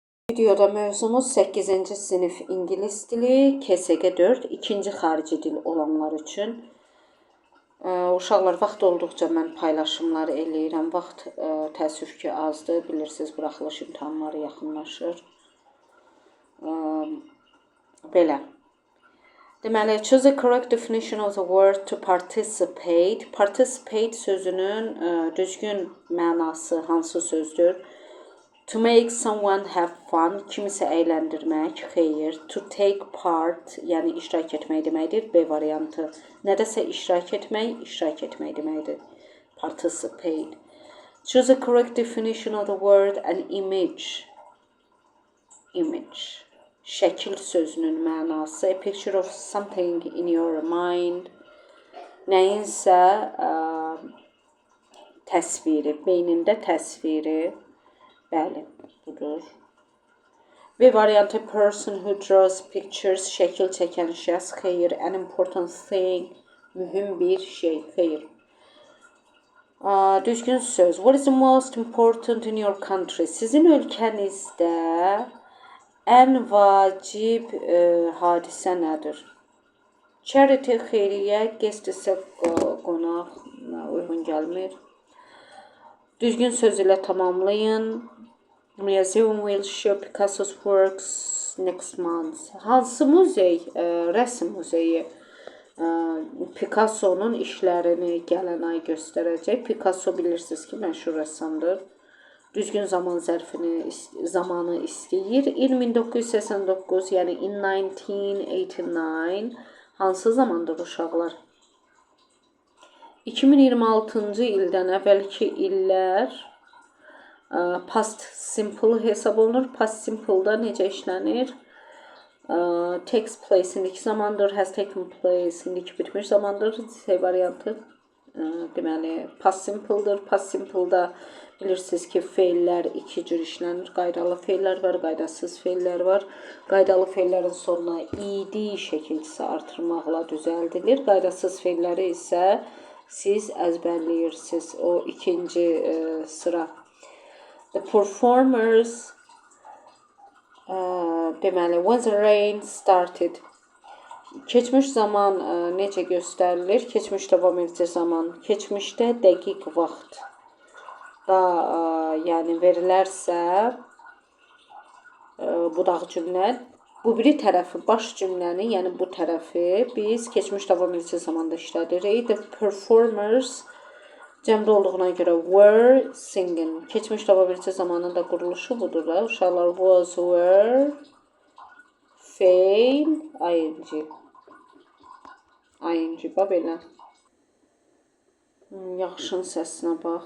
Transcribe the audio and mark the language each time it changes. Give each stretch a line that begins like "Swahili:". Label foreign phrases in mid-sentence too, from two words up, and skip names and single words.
Azerbaijani: Videoda mövzumuz 8-ci sinif ingilis dili, KSG 4, ikinci xarici dil olanlar üçün. Uşaqlar, vaxt olduqca mən paylaşımlar eləyirəm. Vaxt təəssüf ki, azdır. Bilirsiniz, buraxılış imtahanları yaxınlaşır. Belə. Deməli,
English: choose the correct definition of the word to participate.
Azerbaijani: Participate sözünün düzgün mənası hansı sözdür?
English: To make someone have fun,
Azerbaijani: kimisə əyləndirmək, xeyir.
English: To take part,
Azerbaijani: yəni iştirak etmək deməkdir, B variantı. Nədəsə iştirak etmək deməkdir. Participate.
English: Choose the correct definition of the word an image.
Azerbaijani: Image. Şəkil sözünün mənası.
English: A picture of something in your mind.
Azerbaijani: Nəyinsə təsviri, beynində təsviri. Bəli, budur. B variantı,
English: person who draws pictures,
Azerbaijani: şəkil çəkən şəxs, xeyir.
English: An important thing,
Azerbaijani: mühüm bir şey, xeyir. Düzgün söz.
English: What is the most important in your country?
Azerbaijani: Sizin ölkənizdə ən vacib hadisə nədir? Charity, xeyriyyə, guest isə qonaq, uyğun gəlmir. Düzgün söz ilə tamamlayın.
English: Museum will show Picasso's works next month.
Azerbaijani: Hansı muzey, rəsm muzeyi Picasso'nun işlərini gələn ay göstərəcək. Picasso bilirsiniz ki, məşhur rəssamdır. Düzgün zaman zərfini, zamanı istəyir. İl 1989, yəni in 1989. Hansı zamandır uşaqlar? 2026-cı ildən əvvəlki illər
English: past simple
Azerbaijani: hesab olunur.
English: Past simple'da
Azerbaijani: necə işlənir?
English: Takes place
Azerbaijani: indiki zamandır.
English: Has taken place
Azerbaijani: indiki bitmiş zamandır. C variantı. Deməli,
English: past simple'dır. Past simple'da
Azerbaijani: bilirsiniz ki, feillər iki cür işlənir. Qaydalı feillər var, qaydasız feillər var. Qaydalı feillərin sonuna id şəkilcisi artırmaqla düzəldilir. Qaydasız feilləri isə siz əzbərləyirsiniz. O ikinci sıra.
English: The performers, deməli, when the rain started.
Azerbaijani: Keçmiş zaman necə göstərilir? Keçmiş davam edici zaman. Keçmişdə dəqiq vaxt da, yəni verilərsə, budaq cümlə, bu biri tərəfi, baş cümləni, yəni bu tərəfi biz keçmiş davam edici zamanda işlədirik.
English: The performers
Azerbaijani: cəmdə olduğuna görə
English: were singing.
Azerbaijani: Keçmiş davam edici zamanın da quruluşu budur da. Uşaqlar was, were, fail, ing. Ing, belə. Yaxşının səsinə bax.